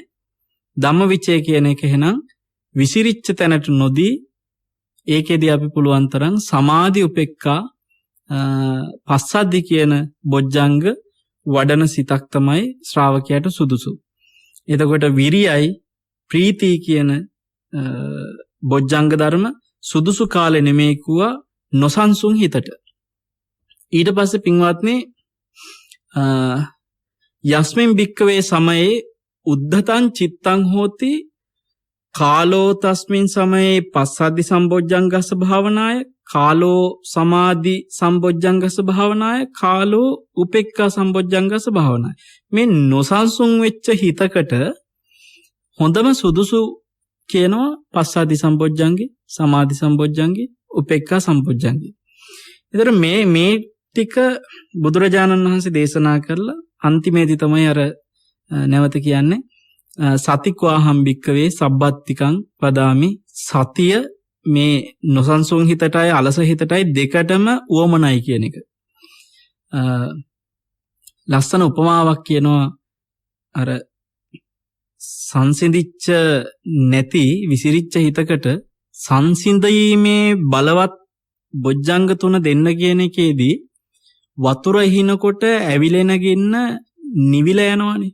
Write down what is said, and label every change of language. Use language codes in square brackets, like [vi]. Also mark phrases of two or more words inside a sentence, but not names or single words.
[si] ධම්මවිචය කියන එක එහෙනම් විසිරිච්ච තැනට නොදී ඒකෙදී අපි පුළුවන් තරම් සමාධි උපේක්ඛා පස්සද්ධි කියන බොජ්ජංග වඩන සිතක් තමයි ශ්‍රාවකයාට සුදුසු. එතකොට විරියයි ප්‍රීති කියන බොජ්ජංග ධර්ම සුදුසු කාලේ නෙමෙයි kuwa නොසන්සුන් හිතට. ඊට පස්සේ පින්වත්නි [pi] යස්මින් භික්කවේ සමයේ උද්ධතං චිත්තං හෝති කාලෝ තස්මින් සමයේ පස්සද්ධි සම්බොජ්ජංගස්ස භාවනාය, කාලෝ සමාධි සම්බොජ්ජංගස්ස භාවනාය, කාලෝ උපේක්ඛා සම්බොජ්ජංගස්ස භාවනාය. [si] මේ නොසන්සුන් වෙච්ච හිතකට හොඳම සුදුසු කියනවා පස්සද්ධි සම්බොජ්ජංගේ, සමාධි සම්බොජ්ජංගේ, උපේක්ඛා සම්බොජ්ජංගේ. ඒතර මේ ටික බුදුරජාණන් වහන්සේ දේශනා කරලා අන්තිමේදී තමයි අර නැවත කියන්නේ [pi] සතික්වාහම් භික්කවේ සබ්බත්තිකං වදාමි. [si] සතිය මේ නොසන්සුන් හිතටයි අලස හිතටයි දෙකටම උවමනයි කියන එක. ලස්සන උපමාවක් කියනවා. අර සංසිඳිච්ච නැති විසිරිච්ච හිතකට සංසිඳීමේ බලවත් බොජ්ජංග තුන දෙන්න කියන එකේදී වතුර හිනකොට ඇවිලෙනගින්න නිවිල යනවානේ.